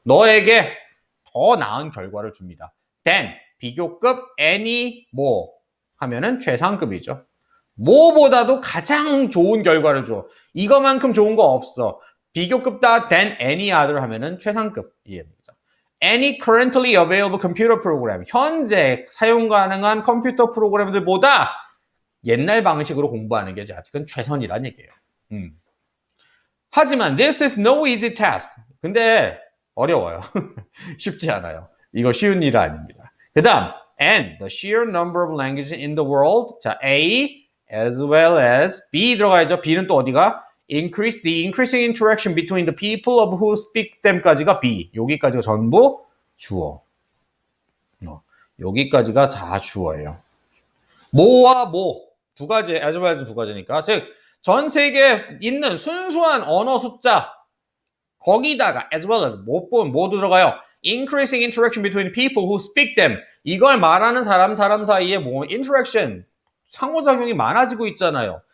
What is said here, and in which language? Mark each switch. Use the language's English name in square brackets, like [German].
[Korean] 너에게 더 나은 결과를 줍니다. than, 비교급, any, more 하면은 최상급이죠. 뭐보다도 가장 좋은 결과를 줘. 이거만큼 좋은 거 없어. 비교급다 than any other 하면은 최상급 이해됩니다. [English] Any currently available computer program. [Korean] 현재 사용 가능한 컴퓨터 프로그램들보다 옛날 방식으로 공부하는 게 아직은 최선이란 얘기예요. 하지만 [English] this is no easy task. [Korean] 근데 어려워요. 쉽지 않아요. 이거 쉬운 일은 아닙니다. 그 다음, [English] and the sheer number of languages in the world. [Korean] 자, A as well as B 들어가야죠. B는 또 어디가? [English] Increase the increasing interaction between the people of who speak them까지가 B. [Korean] 여기까지가 전부 주어. 여기까지가 다 주어예요. 뭐와 뭐. 두 가지, as well as 두 가지니까. 즉, 전 세계에 있는 순수한 언어 숫자. 거기다가 as well as 뭐 들어가요? [English] Increasing interaction between people who speak them. [Korean] 이걸 말하는 사람 사이에 뭐 interaction, 상호작용이 많아지고 있잖아요.